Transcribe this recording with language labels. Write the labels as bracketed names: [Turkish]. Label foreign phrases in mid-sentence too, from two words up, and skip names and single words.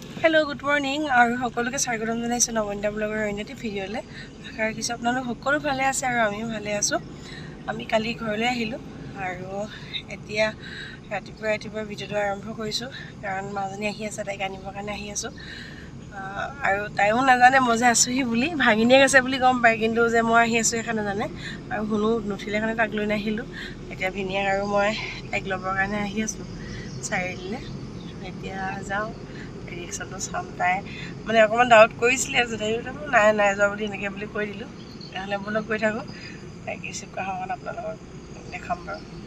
[English] hello good morning [Assamese] আৰু সকলোকে স্বাগতম জনাইছো नवनिता ब्लगर অন্যটি ভিডিঅ'লে আশা ৰাখিছো আপোনালোক সকলো ভালে আছে আৰু আমিও ভালে আছো আমি কালি ঘৰলৈ আহিলো আৰু এতিয়া ৰাতিপুৱা ভিডিঅ'টো আৰম্ভ কৰিছো কাৰণ মাজনী আহি আছে তাইক আনিবৰ কাৰণে আহি আছো আৰু তাইও নাজানে মই যে আছোহি বুলি ভাগিনিয়ে গৈছে বুলি গম পায় কিন্তু যে মই আহি আছো এখানে জানে আৰু হুনো নুঠিলে কাৰণে তাক লৈ নাহিলো এতিয়া ভিনিয়াক আৰু মই তাইক ল'বৰ কাৰণে আহি আছো চাৰিআলিলে এতিয়া যাওঁ ৰিক্সাটো চাম তাই মানে অকণমান ডাউট কৰিছিলে যদিও নাই যোৱা বুলি এনেকৈ বুলি কৈ দিলোঁ তেতিয়াহ'লে বোলক গৈ থাকোঁ তাইক ৰিচিভ কৰা সময়ত আপোনালোকক দেখাম বাৰু